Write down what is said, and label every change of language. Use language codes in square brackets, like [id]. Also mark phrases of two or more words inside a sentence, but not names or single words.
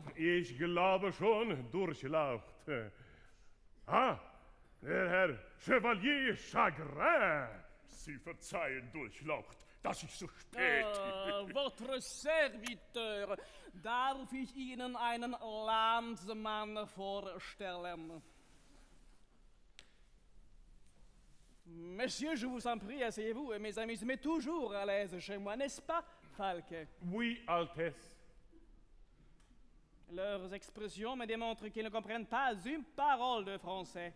[de] Ich glaube schon durchlaucht. Ah, der Herr Chevalier Chagrin. Sie verzeihen, Durchlaucht, dass ich so spät... [fr] Votre Serviteur, [de] darf ich Ihnen einen Landsmann vorstellen? [fr] Monsieur, je vous en prie, asseyez-vous. Mes amis se mettent toujours à l'aise chez moi, n'est-ce pas, Falke? Oui, Altesse. Leurs expressions me démontrent qu'ils ne comprennent pas une parole de français.